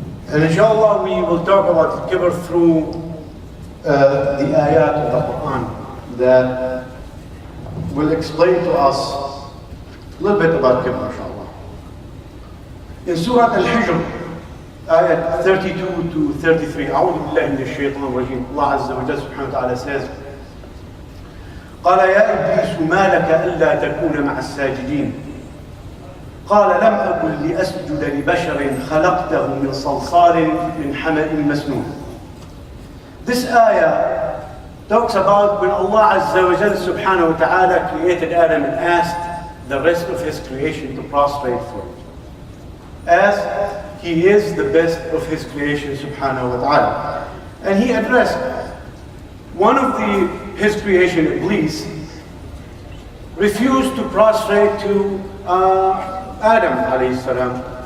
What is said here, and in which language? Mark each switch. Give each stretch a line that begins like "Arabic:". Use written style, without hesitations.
English: And inshallah we will talk about Kibr through the ayat of the Qur'an that will explain to us a little bit about Kibr, inshallah. In Surah Al-Hijr, ayat 32 to 33,
Arabic: أعوذ بالله من الشيطان الرجيم.
English: Allah Azza wa Jalla subhanahu wa ta'ala says,
Arabic: قال يا إبليس ما لك ألا تكون مع الساجدين قال لم أكن لأسجد لبشر خلقته من صلصال من حمأ مسنون.
English: This ayah talks about when Allah Azza wa Jalla subhanahu wa ta'ala created Adam and asked the rest of his creation to prostrate for him, as he is the best of his creation subhanahu wa ta'ala. And he addressed one of his creation, Iblis, refused to prostrate to Adam alayhi salam.